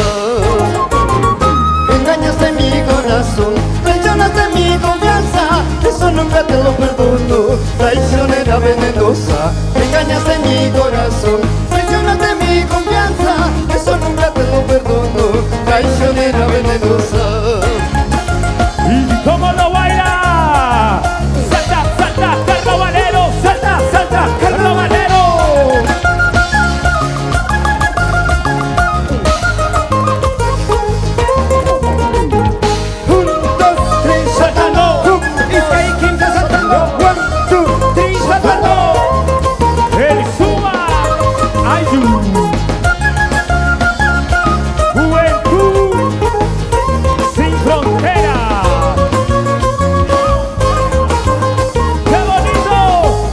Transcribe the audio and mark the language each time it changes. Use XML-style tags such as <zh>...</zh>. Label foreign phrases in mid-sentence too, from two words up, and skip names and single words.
<es>Engañaste mi corazón, traicionaste mi confianza, eso nunca te lo perdono, traicionera venenosa. Engañaste mi corazón, traicionaste mi confianza, eso nunca te lo perdono, traicionera venenosa. ¿Y cómo lo baila? ¡Salta, salta, carnavalero! ¡Salta, salta, carnavalero!</es> <fr>Un, dos, tres,</fr> <es>¡Saltando! Isca y Kim está saltando.</es> <en>One, two, three,</en> <es>saltando. ¡El Suma! ¡Ayu! ¡Juventud sin fronteras! ¡Qué bonito!</es>